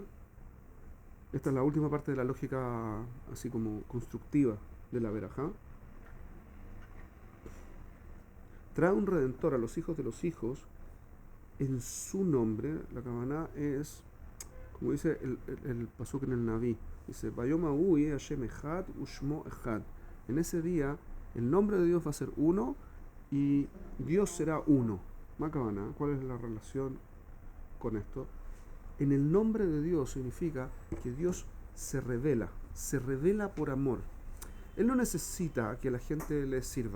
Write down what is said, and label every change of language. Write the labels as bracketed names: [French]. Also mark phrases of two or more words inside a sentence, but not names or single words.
[Spanish] Esta es la última parte de la lógica así como constructiva de la verajá. Trae un redentor a los hijos de los hijos en su nombre. La Kavaná es, como dice el pasuk en el Naví, dice, [Hebrew] Vayoma ui Hashem echad ushmo echad. [Spanish] En ese día el nombre de Dios va a ser uno y Dios será uno. [Hebrew] Ma Kavaná, [Spanish] ¿cuál es la relación con esto? En el nombre de Dios significa que Dios se revela por amor. Él no necesita que la gente le sirva.